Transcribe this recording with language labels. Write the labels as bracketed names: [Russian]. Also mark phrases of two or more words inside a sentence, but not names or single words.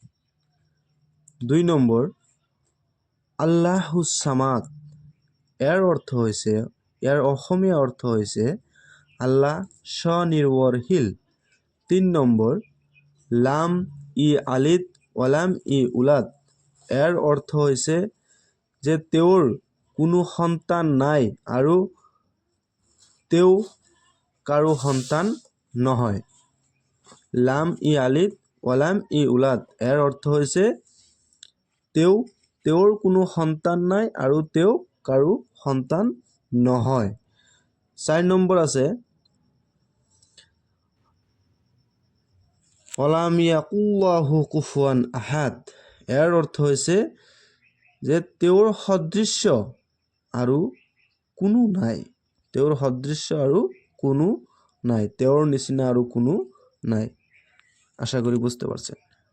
[Bangla] 2 নম্বর [Arabic] ٱللَّهُ ٱلصَّمَدُ, [Bangla] এর অর্থ হয়েছে, এর অসমীয়া অর্থ হয়েছে আল্লাহ স্বনির্ভরশীল। [Assamese] 3 নম্বর [Arabic] لَمْ يَلِدْ وَلَمْ يُولَدْ, [Bangla] এর অর্থ হয়েছে যে [Assamese] তেওঁৰ কোনো সন্তান নাই আৰু তেওঁ কাৰো সন্তান নহয়। [Arabic] لَمْ يَلِدْ وَلَمْ يُولَدْ, [Bangla] এর অর্থ হয়েছে [Assamese] তেওঁৰ কোনো সন্তান নাই আৰু তেওঁ কাৰো সন্তান নহয়। 4 নম্বৰ আছে [Arabic] وَلَمْ يَكُنْ لَهُ كُفُوًا أَحَدٌ, [Bangla] এর অর্থ হয়েছে যে [Assamese] তেওঁৰ সদৃশ্য আৰু কোনো নাই, তেওঁৰ সদৃশ্য আৰু কোনো নাই, তেওঁৰ নিচিনা আৰু কোনো নাই। [Bangla] আশা করি বুঝতে পারছেন।